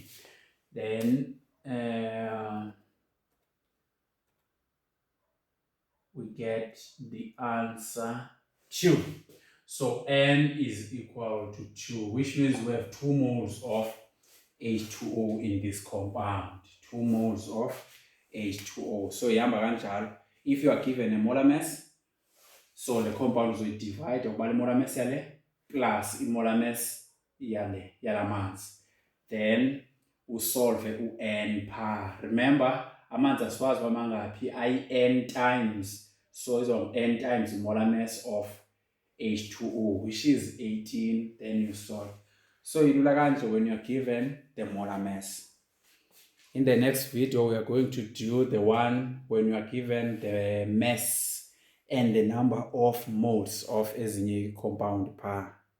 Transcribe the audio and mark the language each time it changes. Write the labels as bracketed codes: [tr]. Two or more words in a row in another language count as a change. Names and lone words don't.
[en] Then we get the answer 2. So N is equal to 2, which means we have 2 moles of H2O in this compound. 2 moles of H2O. So [xh] ihamba kanjalo. [en] If you are given a molar mass, so the compound will divide by the molar mass yale plus molar mass [xh] yale yalamanzi. [en] Then we solve u-N par. Remember, [xh] amanzi asiwazi mangaphi i-N times. [en] So it's on N times the molar mass of H2O, which is 18. Then you solve. So you do like when you are given the molar mass. In the next video, we are going to do the one when you are given the mass and the number of moles of [xh] ezinye compound par.